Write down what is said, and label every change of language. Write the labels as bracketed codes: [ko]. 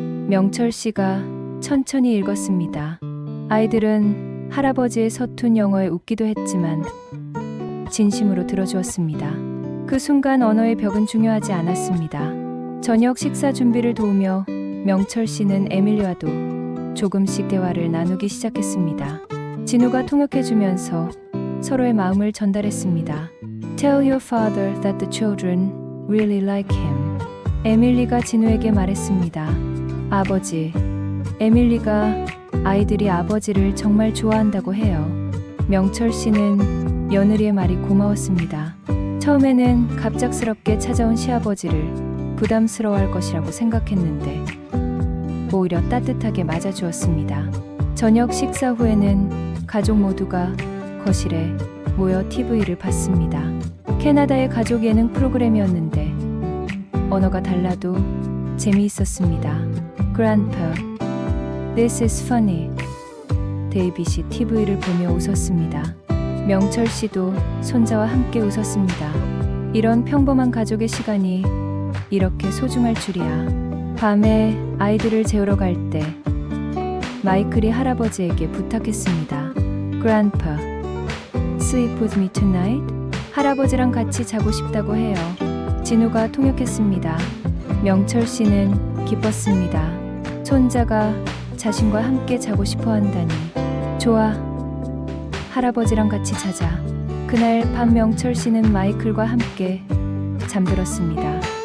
[ko] 명철 씨가 천천히 읽었습니다. 아이들은 할아버지의 서툰 영어에 웃기도 했지만 진심으로 들어주었습니다. 그 순간 언어의 벽은 중요하지 않았습니다. 저녁 식사 준비를 도우며 명철 씨는 에밀리와도 조금씩 대화를 나누기 시작했습니다. 진우가 통역해주면서 서로의 마음을 전달했습니다. [en] Tell your father that the children really like him. [ko] 에밀리가 진우에게 말했습니다. 아버지, 에밀리가 아이들이 아버지를 정말 좋아한다고 해요. 명철 씨는 며느리의 말이 고마웠습니다. 처음에는 갑작스럽게 찾아온 시아버지를 부담스러워할 것이라고 생각했는데 오히려 따뜻하게 맞아주었습니다. 저녁 식사 후에는 가족 모두가 거실에 모여 TV를 봤습니다. 캐나다의 가족 예능 프로그램이었는데 언어가 달라도 재미있었습니다. [en] Grandpa, this is funny. [ko] 데이빗이 TV를 보며 웃었습니다. 명철 씨도 손자와 함께 웃었습니다. 이런 평범한 가족의 시간이 이렇게 소중할 줄이야. 밤에 아이들을 재우러 갈 때 마이클이 할아버지에게 부탁했습니다. [en] Grandpa, sleep with me tonight? [ko] 할아버지랑 같이 자고 싶다고 해요. 진우가 통역했습니다. 명철 씨는 기뻤습니다. 손자가 자신과 함께 자고 싶어 한다니. 좋아. 할아버지랑 같이 자자. 그날 밤 명철 씨는 마이클과 함께 잠들었습니다.